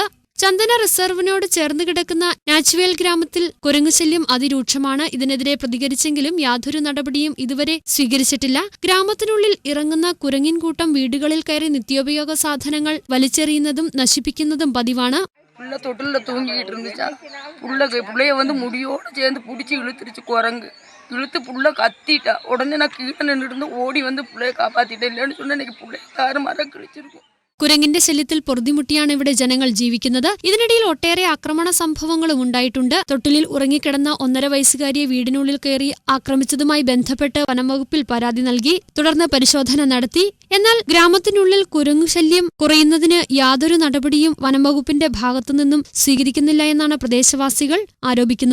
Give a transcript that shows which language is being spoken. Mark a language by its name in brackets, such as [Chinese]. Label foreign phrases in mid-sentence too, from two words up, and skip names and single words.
[Malayalam] ചന്ദന റിസർവിനോട് ചേർന്ന് കിടക്കുന്ന നാച്ചിവയൽ ഗ്രാമത്തിൽ കുരങ്ങുശല്യം അതിരൂക്ഷമാണ്. ഇതിനെതിരെ പ്രതികരിച്ചെങ്കിലും യാതൊരു നടപടിയും ഇതുവരെ സ്വീകരിച്ചിട്ടില്ല. ഗ്രാമത്തിനുള്ളിൽ ഇറങ്ങുന്ന കുരങ്ങിൻ കൂട്ടം വീടുകളിൽ കയറി നിത്യോപയോഗ സാധനങ്ങൾ വലിച്ചെറിയുന്നതും നശിപ്പിക്കുന്നതും പതിവാണ്. [Tamil] தொட்டில தூங்கிக்கிட்டு இருந்துச்சா புள்ளைய முடியோடு சேர்ந்து பிடிச்சி இழுத்துருச்சு குரங்கு. இழுத்து புள்ள கத்திட்டா. உடனே நான் கீழே நின்றுட்டு ஓடி புள்ளைய காப்பாத்திட்டேன். இல்லைன்னு சொன்னா இன்னைக்கு புள்ளைய தாறுமாறாக கிழிச்சிருக்கும். [Malayalam] കുരങ്ങിന്റെ ശല്യത്തിൽ പൊറുതിമുട്ടിയാണ് ഇവിടെ ജനങ്ങൾ ജീവിക്കുന്നത്. ഇതിനിടയിൽ ഒട്ടേറെ ആക്രമണ സംഭവങ്ങളും ഉണ്ടായിട്ടുണ്ട്. തൊട്ടിലിൽ ഉറങ്ങിക്കിടന്ന 1.5 വയസ്സുകാരിയെ വീടിനുള്ളിൽ കയറി ആക്രമിച്ചതുമായി ബന്ധപ്പെട്ട് വനംവകുപ്പിൽ പരാതി നൽകി. തുടർന്ന് പരിശോധന നടത്തി. എന്നാൽ ഗ്രാമത്തിനുള്ളിൽ കുരങ്ങുശല്യം കുറയുന്നതിന് യാതൊരു നടപടിയും വനംവകുപ്പിന്റെ ഭാഗത്തുനിന്നും സ്വീകരിക്കുന്നില്ല എന്നാണ് പ്രദേശവാസികൾ ആരോപിക്കുന്നത്.